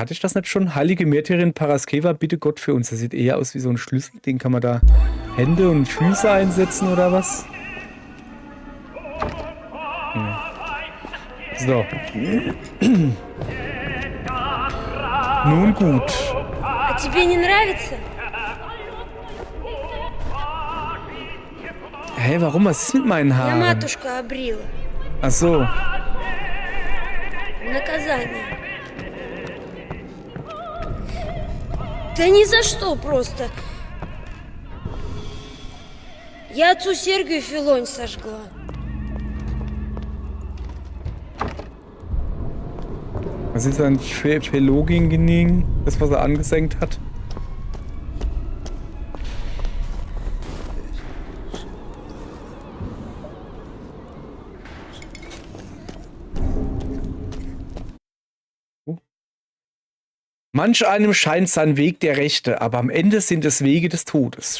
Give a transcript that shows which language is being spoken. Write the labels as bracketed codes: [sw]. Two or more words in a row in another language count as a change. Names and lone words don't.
[de] Hatte ich das nicht schon? Heilige Märtyrin Paraskeva, bitte Gott für uns. Das sieht eher aus wie so ein Schlüssel. Den kann man da Hände und Füße einsetzen oder was? Nee. So. Nun gut. [ru] А тебе не нравится? [de] Hä, warum? Was ist mit meinen [ru] Я [de] Haaren? [ru] матушка обрила. [de] Ach so. [ru] Наказание. Да ни за что просто. Я отцу Сергию Филонь сожгла. [de] Was ist ein Philogin, das was er angesenkt hat? Manch einem scheint sein Weg der Rechte, aber am Ende sind es Wege des Todes.